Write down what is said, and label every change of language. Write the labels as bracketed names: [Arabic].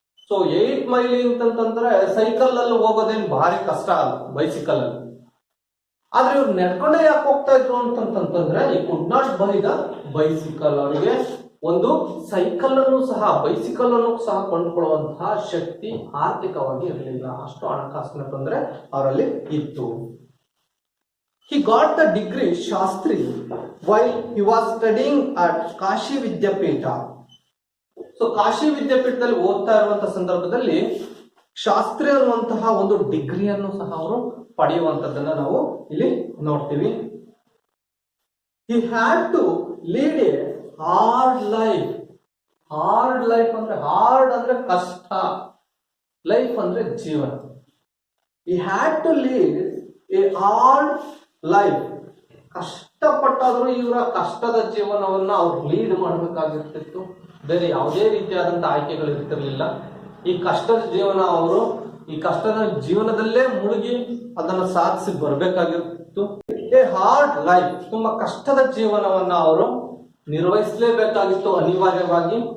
[Kannada] So 8 mile ಅಂತಂದ್ರೆ cycle ಅಲ್ಲಿ ಹೋಗೋದೇನು ಭಾರಿ ಕಷ್ಟ ಅಲ್ಲ, ಬೈಸಿಕಲ್ ಅಲ್ಲಿ. ಆದ್ರೆ ಇವ್ರು ನಡ್ಕೊಂಡೇ ಯಾಕೆ ಹೋಗ್ತಾ ಇದ್ರು ಅಂತಂತಂದ್ರೆ [English] ಈ could not buy the bicycle. [Kannada] ಅವರಿಗೆ ಒಂದು ಸೈಕಲ್ ಅನ್ನು ಸಹ ಬೈಸಿಕಲ್ ಅನ್ನು ಸಹ ಕೊಂಡ್ಕೊಳ್ಳುವಂತಹ ಶಕ್ತಿ ಆರ್ಥಿಕವಾಗಿ ಇರಲಿಲ್ಲ. ಅಷ್ಟು ಹಣಕಾಸಿನ ತೊಂದರೆ ಅವರಲ್ಲಿ ಇತ್ತು. [English] He got the degree Shastri while he was studying at Kashi Vidyapita. [Kannada] So Kashi ವಿದ್ಯಾಪೀಠದಲ್ಲಿ ಓದ್ತಾ ಇರುವಂತಹ ಸಂದರ್ಭದಲ್ಲಿ ಶಾಸ್ತ್ರಿ ಅನ್ನುವಂತಹ ಒಂದು ಡಿಗ್ರಿಯನ್ನು ಸಹ ಅವರು ಪಡೆಯುವಂತದ್ದನ್ನ ನಾವು ಇಲ್ಲಿ ನೋಡ್ತೀವಿ. [English] He had to lead a hard life. [Kannada] Hard life ಅಂದ್ರೆ ಹಾರ್ಡ್ ಅಂದ್ರೆ ಕಷ್ಟ, ಲೈಫ್ ಅಂದ್ರೆ ಜೀವನ. [English] He had to lead a hard life. [Kannada] ಕಷ್ಟಪಟ್ಟಾದ್ರೂ ಇವರ ಕಷ್ಟದ ಜೀವನವನ್ನ ಅವ್ರು ಲೀಡ್ ಮಾಡಬೇಕಾಗಿರ್ತಿತ್ತು. ಬೇರೆ ಯಾವುದೇ ರೀತಿಯಾದಂತಹ ಆಯ್ಕೆಗಳು ಇರ್ತಿರ್ಲಿಲ್ಲ. ಈ ಕಷ್ಟದ ಜೀವನ ಅವರು ಈ ಕಷ್ಟದ ಜೀವನದಲ್ಲೇ ಮುಳುಗಿ ಅದನ್ನು ಸಾಧಿಸಿ ಬರ್ಬೇಕಾಗಿರ್ತಿತ್ತು. [English] a hard life, [Kannada] ತುಂಬಾ ಕಷ್ಟದ ಜೀವನವನ್ನ ಅವರು ನಿರ್ವಹಿಸಲೇಬೇಕಾಗಿತ್ತು ಅನಿವಾರ್ಯವಾಗಿ.